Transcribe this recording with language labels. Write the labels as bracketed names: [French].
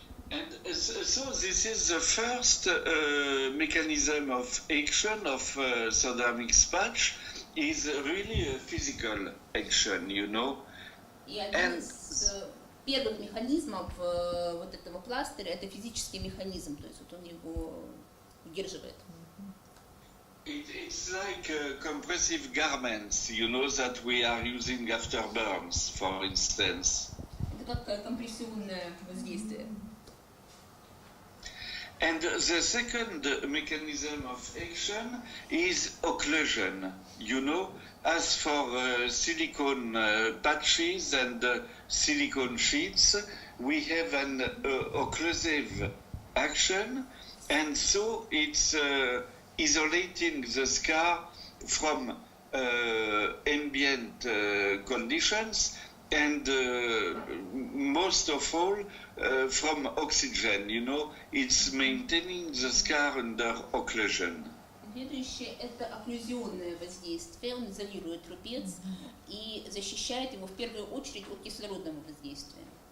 [English] And so this is the first mechanism of action of solar mix patch. Is really a physical action, you know. [Russian] И один из первых механизмов вот этого пластыря это физический механизм, то есть вот он его удерживает. [English] It's like compressive garments, you know, that we are using after burns, for instance. [Russian] Это как компрессионное воздействие. [English] And the second mechanism of action is occlusion. You know, as for silicone patches and silicone sheets, we have an occlusive action, and so it's isolating the scar from ambient conditions and most of all from oxygen, you know, it's maintaining the scar under occlusion. [Russian] Следующее – это окклюзионное воздействие. Он изолирует рубец и защищает его в первую очередь от кислородного воздействия.